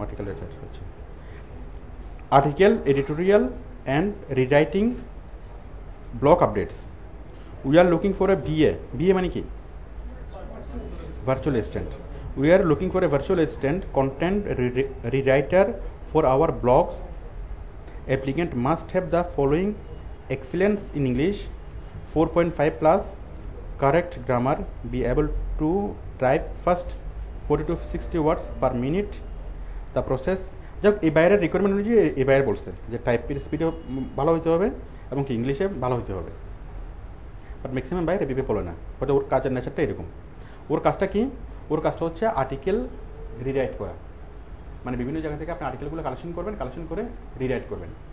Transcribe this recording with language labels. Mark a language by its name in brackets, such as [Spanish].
[English] Article writer, আচ্ছা article editorial and rewriting, blog updates. We are looking for a BA মানে কি? Virtual assistant. We are looking for a virtual assistant content rewriter for our blogs. Applicant must have the following: excellence in English 4.5 plus, correct grammar, be able to type fast 40 to 60 words per minute. The process, [Bangla] যাক এই বাইরের requirement অনুযায়ী এই বাইরে বলছে যে টাইপের স্পিডও ভালো হইতে হবে এবং কি ইংলিশে ভালো হইতে হবে, বাট ম্যাক্সিমাম বাইরে বিপে পড়ে না, হয়তো ওর কাজের নেচারটা এরকম। ওর কাজটা কি? ওর কাজটা হচ্ছে আর্টিকেল রিরাইট করা, মানে বিভিন্ন জায়গা থেকে আপনি আর্টিকেলগুলো কালেকশন করবেন, কালেকশন করে রিরাইট করবেন।